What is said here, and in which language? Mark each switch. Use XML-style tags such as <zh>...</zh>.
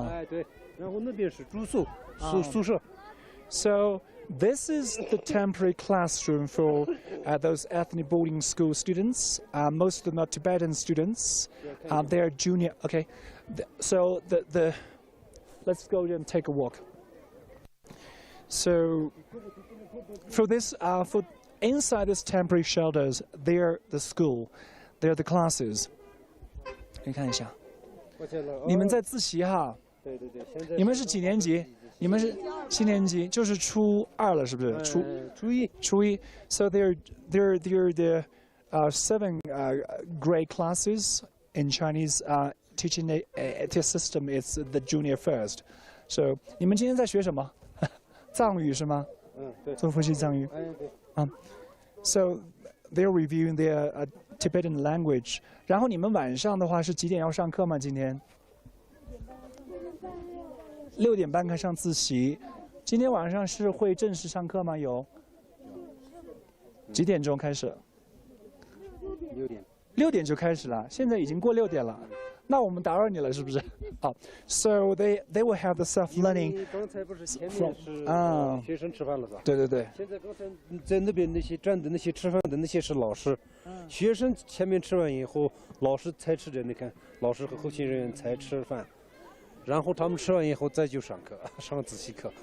<zh>对。然后那边是住宿宿舍。</zh> <en>So This is the temporary classroom for those ethnic boarding school students. Most of them are Tibetan students. They're junior. Okay, so let's go and take a walk. So for this, for inside this temporary shelters, they're the school, they're the classes.</en> <zh>你看一下，你们在自习哈？对对对。你们是几年级？你们是7年级，就是初2了，是不是？初一。</zh> <en>So they're the 7 grade classes in Chinese teaching system. It's the junior first.</en> <zh>So 你们今天在学什么？藏语是吗？对。做复习藏语。对。</zh> <en>So they're reviewing their Tibetan language.</en> <zh>然后你们晚上的话是几点要上课吗？今天？6点半开始上自习。今天晚上是会正式上课吗？有。几点钟开始？6点。 6点就开始了，现在已经过6点了。那我们打扰你了，是不是？</zh> <en>哦 ，So they will have the self-learning.</en> <zh>刚才不是前面是学生吃饭了是吧？对对对。现在刚才在那边那些站的那些吃饭的那些是老师，学生前面吃完以后，老师才吃的。你看，老师和后勤人员才吃饭，然后他们吃完以后再就上课，上自习课。</zh>